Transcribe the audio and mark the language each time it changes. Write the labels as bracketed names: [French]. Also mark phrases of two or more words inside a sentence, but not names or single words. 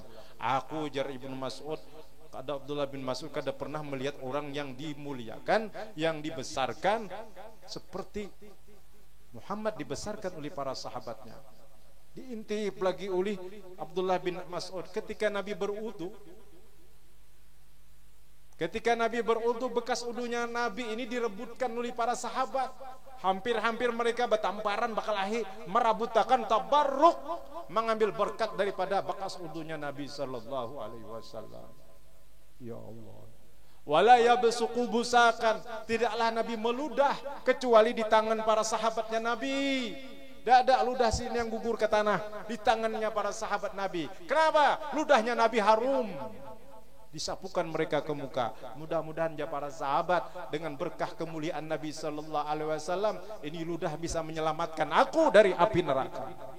[Indonesian] Aku jar Ibnu Mas'ud, ada Abdullah bin Mas'ud kada pernah melihat orang yang dimuliakan, yang dibesarkan seperti Muhammad dibesarkan oleh para sahabatnya. Diintip lagi oleh Abdullah bin Mas'ud ketika Nabi berwudu. Ketika Nabi berwudu, bekas wudunya Nabi ini direbutkan oleh para sahabat. Hampir-hampir mereka bertamparan [Banjar] bakalahi merabutakan [Indonesian] tabarruk, mengambil berkat daripada bekas wudunya Nabi [Arabic] صلى الله عليه وسلم. Ya Allah. ولا يبصق بصاقا, [Indonesian] tidaklah Nabi meludah kecuali di tangan para sahabatnya Nabi. Tidak ada ludah sini yang gugur ke tanah di tangannya para sahabat Nabi. Kenapa? Ludahnya Nabi harum. Disapukan mereka ke muka. Mudah-mudahan ya para sahabat, dengan berkah kemuliaan Nabi [Arabic] صلى الله عليه وسلم, [Indonesian] ini ludah bisa menyelamatkan aku dari api neraka.